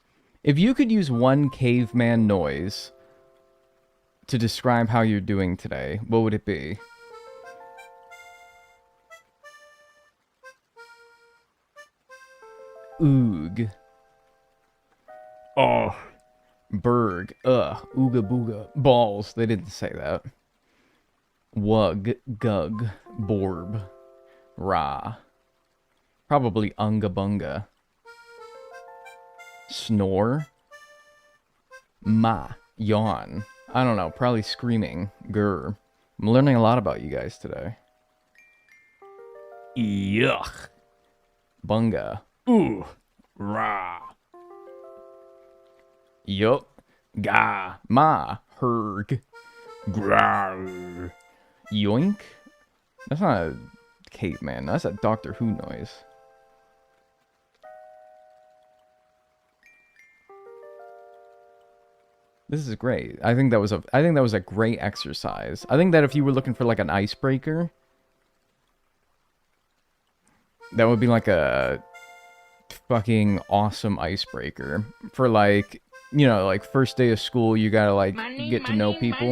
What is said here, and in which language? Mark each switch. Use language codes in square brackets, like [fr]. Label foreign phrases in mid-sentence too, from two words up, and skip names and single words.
[en] If you could use one caveman noise to describe how you're doing today, what would it be? Oog. Oh. Berg. Ooga booga. Balls. They didn't say that. Wug. Gug. Borb. Ra. Probably unga bunga. Snore. Ma. Yawn. I don't know. Probably screaming. Grr. I'm learning a lot about you guys today. Yuck. Bunga. Ooh. Rah. Yup. Ga. Ma. Herg. Grar. Yoink? That's not a caveman. That's a Doctor Who noise. This is great. I think that was a great exercise. I think that if you were looking for like an icebreaker, that would be like a fucking awesome icebreaker for like, you know, like first day of school, you gotta like get to know people.